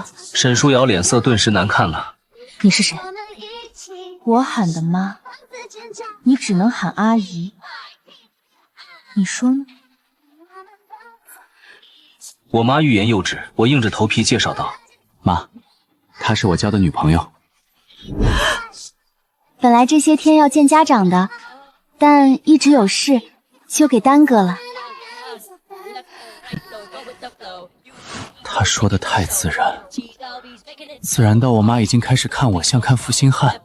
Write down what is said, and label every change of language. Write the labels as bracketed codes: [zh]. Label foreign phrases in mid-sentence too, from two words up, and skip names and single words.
[zh] 沈書瑤臉色頓時難看了。你是誰？我喊的媽，你只能喊阿姨。你說呢？我媽欲言又止，我硬着頭皮介紹道：“ 媽，她是我交的女朋友。” 本來這些天要見家長的，但一直有事，就給耽擱了。她說的太自然，自然到我媽已經開始看我像看负心漢。